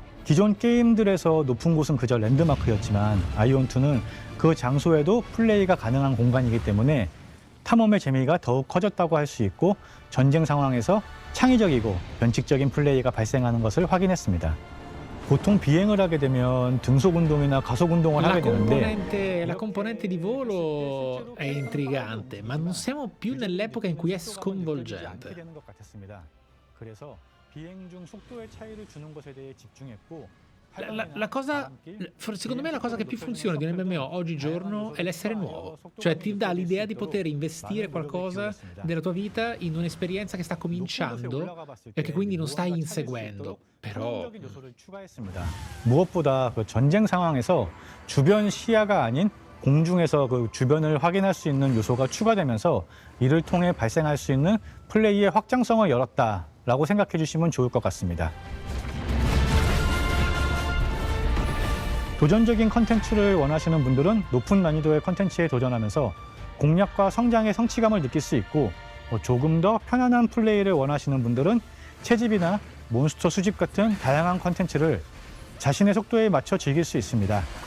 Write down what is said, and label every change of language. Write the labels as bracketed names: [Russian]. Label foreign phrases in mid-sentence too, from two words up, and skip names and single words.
[Korean] 기존 게임들에서 높은 곳은 그저 랜드마크였지만 아이온2는 그 장소에도 플레이가 가능한 공간이기 때문에 탐험의 재미가 더욱 커졌다고 할 수 있고 전쟁 상황에서 창의적이고 변칙적인 플레이가 발생하는 것을 확인했습니다. 보통 비행을 하게 되면 등속 운동이나 가속 운동을 하게 되는데 [Italian] La componente di volo è intrigante, ma non siamo più nell'epoca in cui è sconvolgente. [Korean] 되는 것 같았습니다. 그래서 비행 중 속도의 차이를 주는 것에 대해 집중했고 [Italian] La cosa, secondo me la cosa che più funziona di un MMO oggigiorno è l'essere nuovo, cioè ti dà l'idea di poter investire qualcosa della tua vita in un'esperienza che sta cominciando e che quindi non stai inseguendo. però [Korean] 무엇보다 그 전쟁 상황에서 주변 시야가 아닌 공중에서 그 주변을 확인할 수 있는 요소가 추가되면서 이를 통해 발생할 수 있는 플레이의 확장성을 열었다라고 생각해 주시면 좋을 것 같습니다. 도전적인 컨텐츠를 원하시는 분들은 높은 난이도의 컨텐츠에 도전하면서 공략과 성장의 성취감을 느낄 수 있고, 조금 더 편안한 플레이를 원하시는 분들은 채집이나 몬스터 수집 같은 다양한 컨텐츠를 자신의 속도에 맞춰 즐길 수 있습니다.